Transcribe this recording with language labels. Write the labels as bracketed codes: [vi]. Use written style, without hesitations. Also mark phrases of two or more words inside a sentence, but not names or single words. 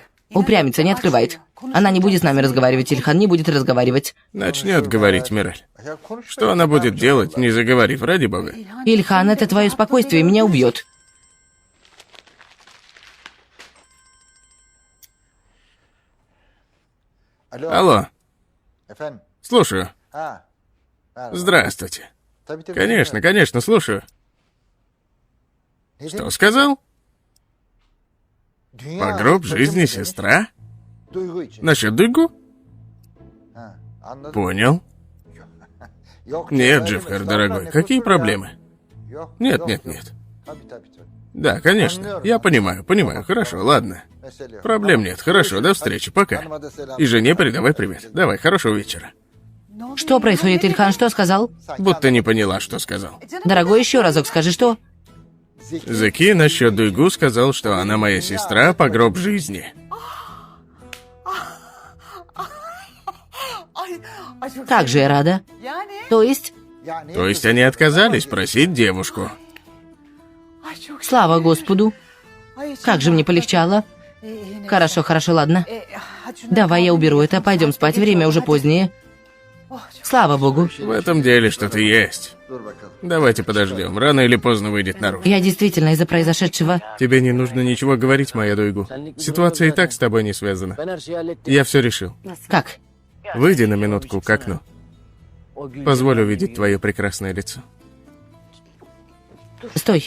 [ru] Упрямится, не открывает. Она не будет с нами разговаривать, Ильхан не будет разговаривать. Начнет говорить, Мираль. Что она будет делать, не заговорив, ради бога? Ильхан, это твое спокойствие меня убьет. Алло, [tr] Efendim? [ru] слушаю. [tr] Ha. Merhaba. [ru] Здравствуйте. [tr] Tabii tabii. [ru] Конечно, конечно, слушаю. [tr] Ne [ru] Что [tr] demek? [ru] сказал? [tr] Dünya [ru] По гроб [tr] bacım [ru] жизни [tr] demiş, [ru] сестра? [tr] Duygu için. [ru] Насчет Дуйгу? [tr] Ha, anladım. [ru] Понял. [tr] Yok, [ru] Нет, [tr] canım, [ru] Джеффер, [tr] estağfurullah, [ru] дорогой, [tr] ne [ru] какие [tr] kusur ya? [ru] проблемы? [tr] Yok, [ru] Нет, [tr] yok, [ru] нет, [tr] yok. [ru] нет. [tr] Tabii tabii tabii. [ru] Да, конечно. Я понимаю. Хорошо, ладно. [tr] Mesele yok. [ru] Проблем [tr] Tamam. [ru] нет. Хорошо, до встречи, пока. [tr] Hanıma da selam. [ru] И жене передавай привет. Давай, хорошего вечера. Что происходит, Ильхан? Что сказал? Будто не поняла, что сказал. Дорогой, еще разок скажи, что? Zeki, Заки насчет Дуйгу сказал, что она моя сестра по гроб жизни. Как же я рада. То есть, [tr] yani [ru] То есть они отказались просить девушку. слава Господу. Как же мне полегчало. Хорошо, хорошо, ладно. Давай я уберу это, пойдем спать, время уже позднее. Слава Богу. В этом деле что-то есть. [tr] dur bakalım. [ru] Давайте подождем, рано или поздно выйдет наружу. Я действительно из-за произошедшего... Тебе не нужно ничего говорить, моя Дуйгу. Ситуация и так с тобой не связана. Я все решил. Как? Выйди на минутку к окну. Позволь увидеть твое прекрасное лицо. Стой.